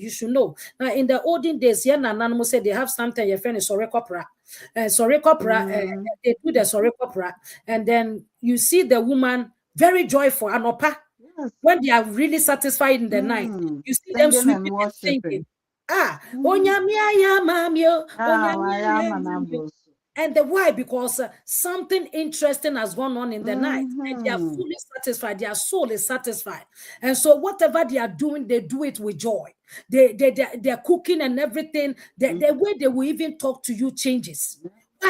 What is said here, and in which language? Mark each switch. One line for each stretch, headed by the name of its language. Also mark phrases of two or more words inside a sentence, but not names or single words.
English: You should know. Now, in the olden days, Nanamo said they have something, your friend is Sorekopra. Sorekopra, they do the Sorekopra. And then you see the woman very joyful, Anopa. Yes. When they are really satisfied in the night, you see them Singing sweeping and and singing. worshiping.
Akan: Onyamia mamio, Ah, onyamia Mayama mamio.
English: Nambos. And the why? Because something interesting has gone on in the night, and they are fully satisfied. Their soul is satisfied, and so whatever they are doing, they do it with joy. They're cooking and everything. The way they will even talk to you changes. Why?